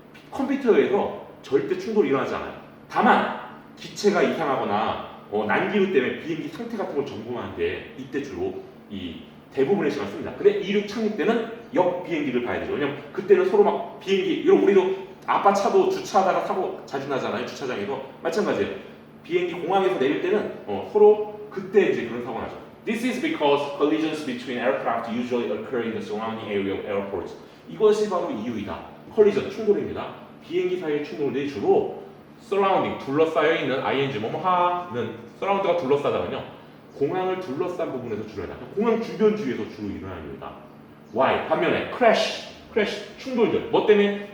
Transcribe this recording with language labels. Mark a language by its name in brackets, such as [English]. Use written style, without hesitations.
[Korean] 컴퓨터에서 절대 충돌이 일어나지 않아요. 다만 기체가 이상하거나 난기류 때문에 비행기 상태 같은 걸 점검하는데 이때 주로 이 대부분의 시간을 씁니다. 근데 이륙 착륙 때는 옆 비행기를 봐야 되죠. 왜냐면 그때는 서로 막 비행기 이런 우리도 아빠 차도 주차하다가 사고 자주 나잖아요. 주차장에서 마찬가지예요. 비행기 공항에서 내릴 때는 서로 그때 이제 그런 사고가 나죠. [English] This is because collisions between aircraft usually occur in the surrounding area of airports. [Korean] 이것이 바로 이유이다. 컬리전 충돌입니다. 비행기 사이의 충돌들이 주로 surrounding 둘러싸여 있는 ing 뭐뭐 하는 surround가 둘러싸다면요. 공항을 둘러싼 부분에서 주로 일어나요. 공항 주변 주위에서 주로 일어나는 일이다. [English] Why? [Korean] 반면에 crash 충돌들. 뭐 때문에?